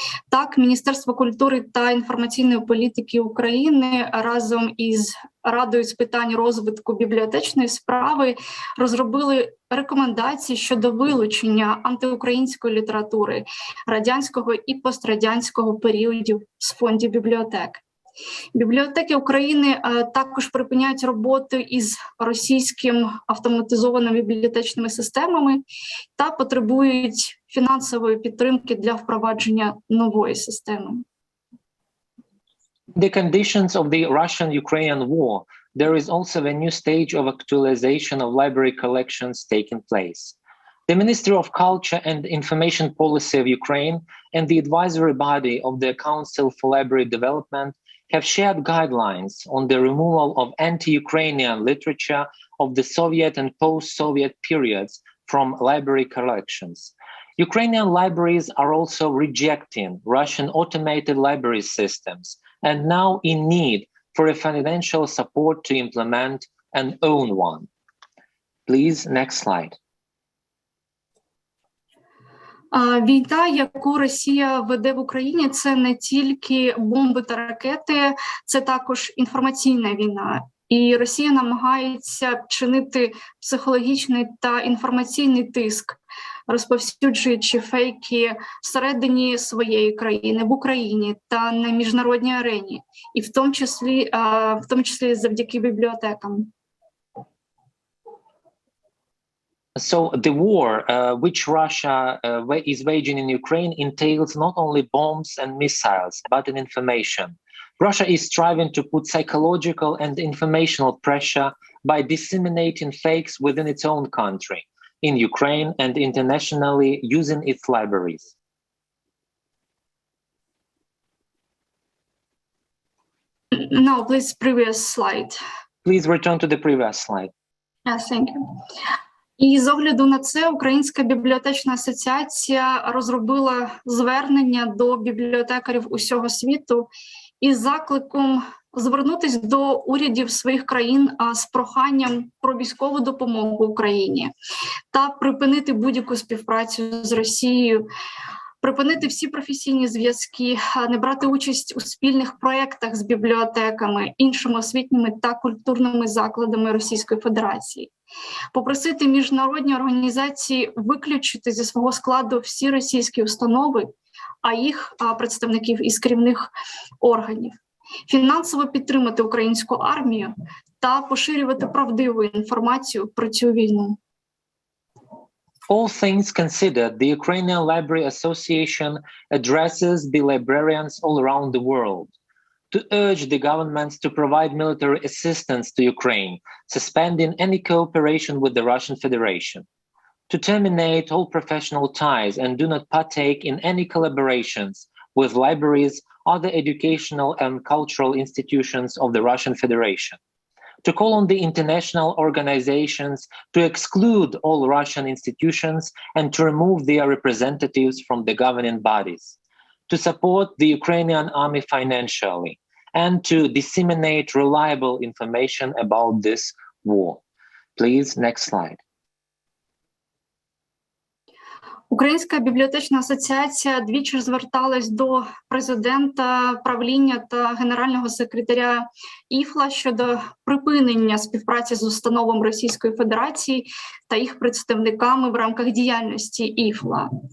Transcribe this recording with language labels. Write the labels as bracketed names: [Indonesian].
[Ukrainian] Так, Міністерство культури та інформаційної політики України разом із Радою з питань розвитку бібліотечної справи розробили рекомендації щодо вилучення антиукраїнської літератури радянського і пострадянського періодів з фондів бібліотек. Бібліотеки України також припиняють роботу із російським автоматизованими бібліотечними системами та потребують фінансової підтримки для впровадження нової системи. [English] The conditions of the Russian-Ukrainian war, there is also a new stage of actualization of library collections taking place. The Ministry of Culture and Information Policy of Ukraine and the advisory body of the Council for Library Development have shared guidelines on the removal of anti-Ukrainian literature of the Soviet and post-Soviet periods from library collections. Ukrainian libraries are also rejecting Russian automated library systems and now in need for a financial support to implement an own one. Please, next slide. [Ukrainian] Війна, яку Росія веде в Україні, це не тільки бомби та ракети, це також інформаційна війна. І Росія намагається чинити психологічний та інформаційний тиск, розповсюджуючи фейки всередині своєї країни, в Україні та на міжнародній арені, і в тому числі завдяки бібліотекам. [English] So the war which Russia is waging in Ukraine entails not only bombs and missiles, but an information. Russia is striving to put psychological and informational pressure by disseminating fakes within its own country, in Ukraine and internationally using its libraries. No, please, previous slide. Please return to the previous slide. Yes, thank you. [Ukrainian] І з огляду на це Українська бібліотечна асоціація розробила звернення до бібліотекарів усього світу із закликом звернутися до урядів своїх країн з проханням про військову допомогу Україні та припинити будь-яку співпрацю з Росією, припинити всі професійні зв'язки, не брати участь у спільних проєктах з бібліотеками, іншими освітніми та культурними закладами Російської Федерації. Попросити міжнародні організації виключити зі свого складу всі російські установи, а їх представників із керівних органів, фінансово підтримати українську армію та поширювати правдиву інформацію про цю війну. [English] All things considered, the Ukrainian Library Association addresses the librarians all around the world to urge the governments to provide military assistance to Ukraine, suspending any cooperation with the Russian Federation, to terminate all professional ties and do not partake in any collaborations with libraries, other educational and cultural institutions of the Russian Federation, to call on the international organizations to exclude all Russian institutions and to remove their representatives from the governing bodies, to support the Ukrainian army financially, and to disseminate reliable information about this war. Please, next slide. [Ukrainian] Українська бібліотечна асоціація двічі зверталась до президента, правління та генерального секретаря ІФЛА щодо припинення співпраці з установами Російської Федерації та їх представниками в рамках діяльності ІФЛА.